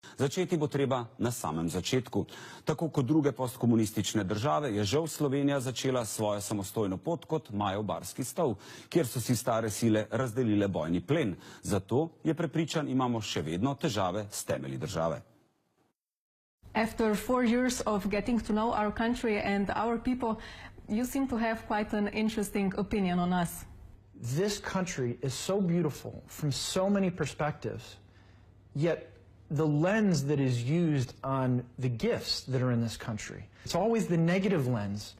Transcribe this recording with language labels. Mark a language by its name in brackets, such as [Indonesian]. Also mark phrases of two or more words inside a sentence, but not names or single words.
[Slovenian] Začeti bo treba na samem začetku. Tako kot druge postkomunistične države je žal Slovenija začela svojo samostojno pot kot Majev barski stol, kjer so si stare sile razdelile bojni plen. Zato je prepričan, imamo še vedno težave s temelji države. [English] After 4 years of getting to know our country and our people, you seem to have quite an interesting opinion on us. This country is so beautiful from so many perspectives, yet the lens that is used on the gifts that are in this country, it's always the negative lens.